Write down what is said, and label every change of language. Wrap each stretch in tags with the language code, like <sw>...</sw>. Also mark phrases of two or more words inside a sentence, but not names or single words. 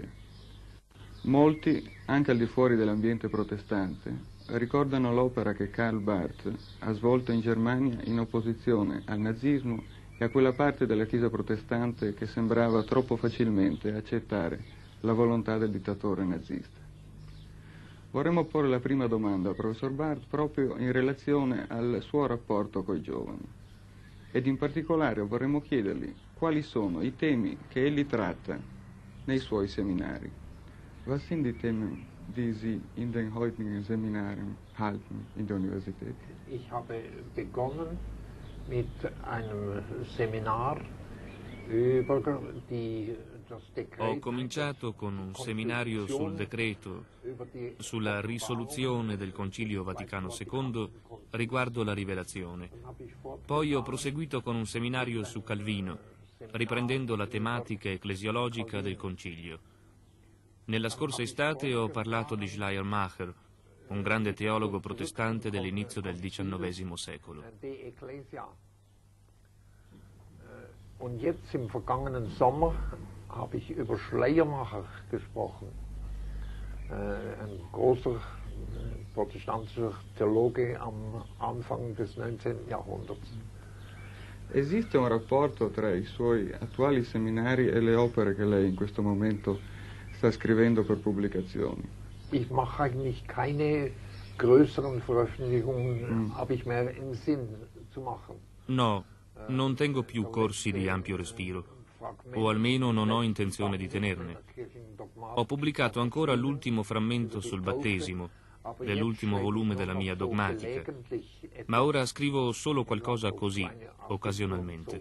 <it>Molti, anche al di fuori dell'ambiente protestante, ricordano l'opera che Karl Barth ha svolto in Germania in opposizione al nazismo e a quella parte della Chiesa protestante che sembrava troppo facilmente accettare la volontà del dittatore nazista. Vorremmo porre la prima domanda al professor Barth proprio in relazione al suo rapporto coi giovani ed in particolare vorremmo chiedergli quali sono i temi che egli tratta nei suoi seminari.</it> <de>Was sind die Themen, die Sie in den heutigen Seminaren halten in der Universität? Ich habe begonnen mit einem Seminar über das Dekret.</de> <it>Ho cominciato con un seminario sul decreto, sulla risoluzione del Concilio Vaticano II riguardo la rivelazione. Poi ho proseguito con un seminario su Calvino, riprendendo la tematica ecclesiologica del Concilio. Nella scorsa estate ho parlato di Schleiermacher, un grande teologo protestante dell'inizio del XIX secolo.</it> <de>Und jetzt im vergangenen Sommer habe ich über Schleiermacher gesprochen, ein großer protestantischer Theologe am Anfang des 19. Jahrhunderts.</de> <it>Esiste un rapporto tra i suoi attuali seminari e le opere che lei in questo momento sta scrivendo per pubblicazioni?</it> <de>Ich mache eigentlich keine größeren Veröffentlichungen, habe ich mehr im Sinn zu machen.</de> <it>No, non tengo più corsi di ampio respiro, o almeno non ho intenzione di tenerne. Ho pubblicato ancora l'ultimo frammento sul battesimo, dell'ultimo volume della mia dogmatica, ma ora scrivo solo qualcosa così, occasionalmente.</it>